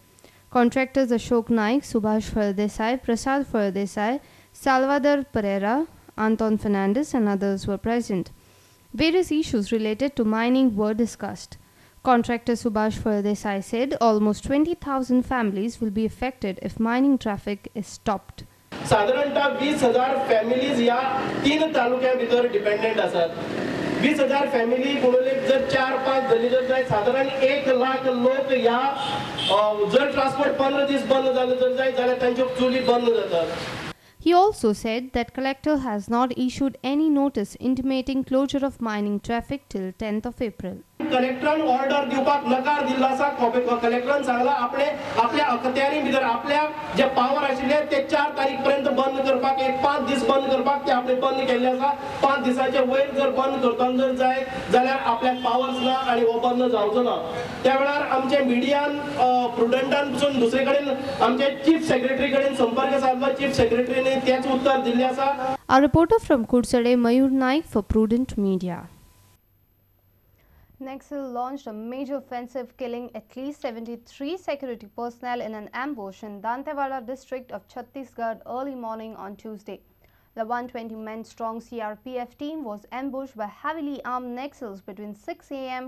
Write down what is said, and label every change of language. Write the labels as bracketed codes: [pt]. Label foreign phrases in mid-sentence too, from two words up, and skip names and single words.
[en] Contractors Ashok Naik, Subhash Fardesai, Prasad Fardesai, Salvador Pereira, Anton Fernandez and others were present. Various issues related to mining were discussed. Contractor Subhash Fardesai said almost 20,000 families will be affected if mining traffic is stopped. [kok] साधारणतः 20,000 फॅमिलीज या 3 तालुक्या भितर डिपेंडेंट आसात. 20,000 फॅमिली गुणिले जर 4-5 झाली तर साधारण 1 लाख लोक या जर ट्रान्सपोर्ट 15 दीस बंद झाले तर जाल्यार तांच्यो चुली बंद जातात. [en] He also said that collector has not issued any notice intimating closure of mining traffic till 10th of April. [kok] कलेक्टरान ऑर्डर दिवपाक नकार दिल्लो आसा. कलेक्टरान सांगला आपल्या अखत्यारी भितर आपल्या जे पावर आशिल्ले ते 4 तारीख पर्यंत बंद करपाक 5 दीस बंद करपाक ते आपले बंद केल्ले आसा. 5 दिसाचे वयर जर बंद करपाक जर जाय जाल्यार आपल्याक पावर्स ना आणि हो बंद जावचो ना. त्या वेळार आमचे मिडियान प्रुडंटान पसून दुसरे कडेन आमचे [en] chief secretary [kok] कडेन संपर्क साधला. चीफ सेक्रेटरीने तेच उत्तर दिल्ले आसा. [en] A reporter from Kursade, Mayur Naik for Prudent Media. Naxal launched a major offensive killing at least 73 security personnel in an ambush in Dantewada district of Chhattisgarh early morning on Tuesday. The 120-man strong CRPF team was ambushed by heavily armed Naxals between 6 a.m.